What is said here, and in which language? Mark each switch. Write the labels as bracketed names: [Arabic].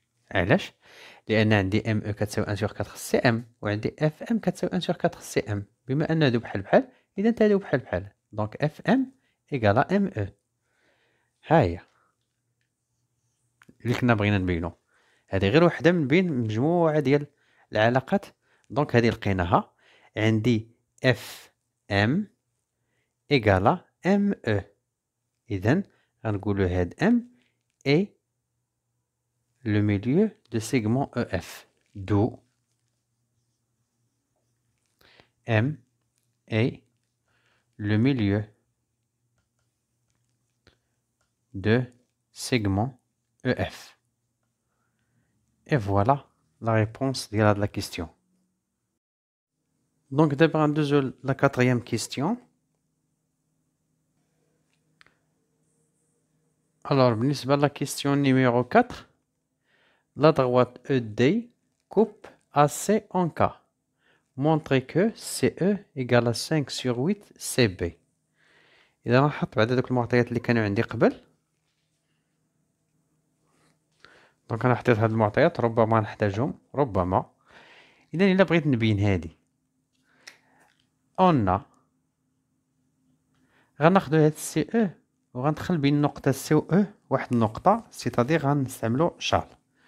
[Arabic] علاش؟ لأن عندي ME كتساوي [French] 1 sur 4 [Arabic] Cm وعندي Fm كتساوي 1 sur 4 Cm. بما أن هادو بحال بحال إذا هادو بحال بحال. [French] Donc Fm égale Me. [Arabic] ها هي اللي كنا بغينا نبينو. هذه غير وحدة من بين مجموعة ديال العلاقات. دونك هذه لقيناها. عندي Fm [French] égale [Arabic] Me. [French] إذن [Arabic] غنقولو هاد [French] M est le milieu de segment EF. D'où M est le milieu de segment EF. Et voilà la réponse de la question. Donc d'abord la quatrième question. Alors, [Arabic] بالنسبة [French] la question numéro 4, la droite ED coupe AC en K. Montrez que CE égale à 5 sur 8 CB. [Arabic] إذا نحط بعد هذوك المعطيات اللي كانوا عندي قبل. دونك أنا حطيت هاد المعطيات ربما نحتاجهم ربما. إذا إلا بغيت نبين هادي أون غناخدو هاد سي او وغندخل بين النقطة سي و او واحد النقطة سيتادير غنستعملو شارل.